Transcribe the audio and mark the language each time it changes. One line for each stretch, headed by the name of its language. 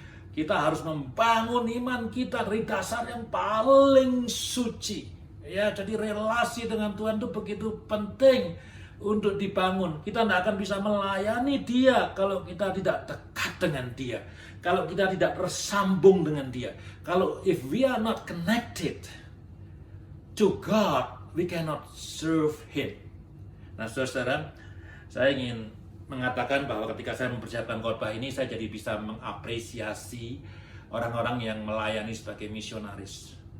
Indonesian: Kita harus membangun iman kita dari dasar yang paling suci. Ya, jadi relasi dengan Tuhan itu begitu penting untuk dibangun. Kita tidak akan bisa melayani Dia kalau kita tidak dekat dengan Dia. Kalau kita tidak tersambung dengan Dia.
English: Kalau if we are not connected to God, we cannot serve Him.
Indonesian: Nah, saudara, saya ingin mengatakan bahwa ketika saya mempersiapkan khotbah ini, saya jadi bisa mengapresiasi orang-orang yang melayani sebagai misionaris.